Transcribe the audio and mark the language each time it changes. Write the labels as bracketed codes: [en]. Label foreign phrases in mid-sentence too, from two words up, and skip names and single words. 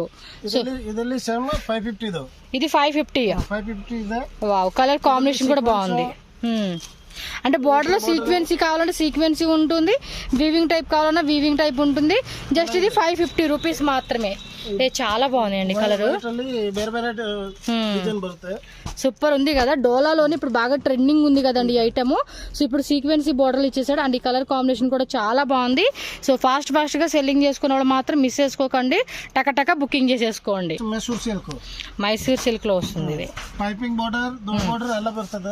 [te] సో ఇది 550. వావ్, [en] colour combination [te] కూడా బాగుంది. అంటే బార్డర్లో సీక్వెన్సీ కావాలంటే సీక్వెన్సీ ఉంటుంది, [en] weaving type [te] కావాలన్నా [en] weaving type [te] ఉంటుంది. జస్ట్ ఇది 550 రూపీస్ మాత్రమే. చాలా బాగున్నాయండి కలర్, [kn] ಬೇರೆ ಬೇರೆ ಡಿಸೈನ್ ಬರುತ್ತೆ. [te] సూపర్ ఉంది కదా. డోలాలోని ఇప్పుడు బాగా ట్రెండింగ్ ఉంది కదండి ఈ ఐటమ్. సో ఇప్పుడు [en] sequency borders [te] ఇచ్చేసాడు అండ్ ఈ [en] colour combination [te] కూడా చాలా బాగుంది. సో ఫాస్ట్ గా సెల్లింగ్ చేసుకునే వాళ్ళు మాత్రం మిస్ చేసుకోకండి, టక బుకింగ్ చేసేసుకోండి. మైసూర్ సిల్క్ లో వస్తుంది ఇది. [en] piping border border [te] ఎలా బರ್ತದೆ,